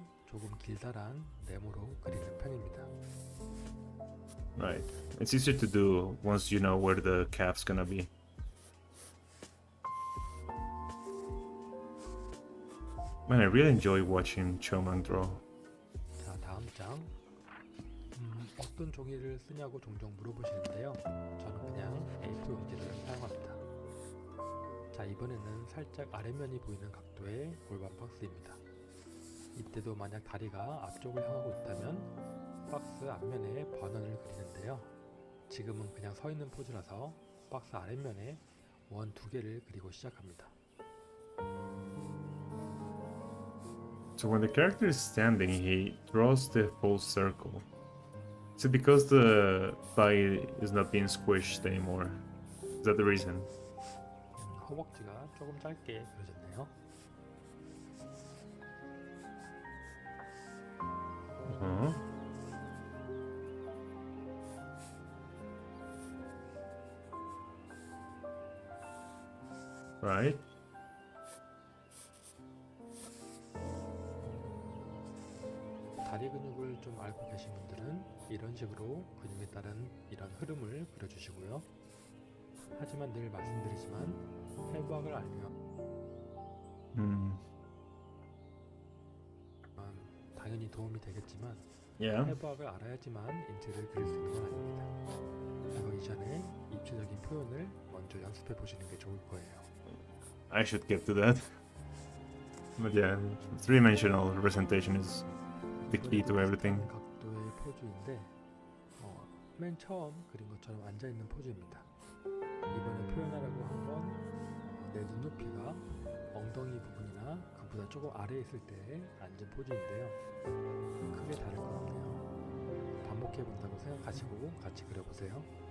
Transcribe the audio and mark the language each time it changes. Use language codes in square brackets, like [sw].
[ko] 조금 길다란 네모로 그리는 편입니다. [en] Right. It's easier to do once you know where the calf's gonna be. Man, I really enjoy watching Chomang draw. [ko] 자, 다음 장. 어떤 종이를 쓰냐고 종종 물어보시는데요. 저는 그냥 A4 용지를 사용합니다. 자, 이번에는 살짝 아래면이 보이는 각도의 골반 박스입니다. 이때도 만약 다리가 앞쪽을 향하고 있다면 박스 앞면에 반원을 그리는데요. 지금은 그냥 서 있는 포즈라서 박스 아랫면에 원 2개를 그리고 시작합니다. [en] So when the character is standing, he draws the full circle. Is it because the thigh is not being squished anymore? Is that the reason? [ko] 허벅지가 조금 짧게 그려졌네요. [en] Right. [ko] 다리 근육을 좀 알고 계신 분들은 이런 식으로 근육에 따른 이런 흐름을 그려주시고요. 하지만 늘 말씀드리지만 해부학을 알면 당연히 도움이 되겠지만 [en] Yeah. [ko] 해부학을 알아야지만 인체를 그릴 수 있는 건 아닙니다. 그거 이전에 입체적인 표현을 먼저 연습해 보시는 게 좋을 거예요. [en] I should get to that. But yeah, three-dimensional representation is the key to everything. [ko] 각도의 포즈인데 맨 처음 그린 것처럼 앉아 있는 포즈입니다. 이번에 표현하려고 한 건 내 눈높이가 엉덩이 부분이나 그보다 조금 아래에 있을 때 앉은 포즈인데요. 크게 다를 건 없네요. 반복해 본다고 생각하시고 같이 그려보세요.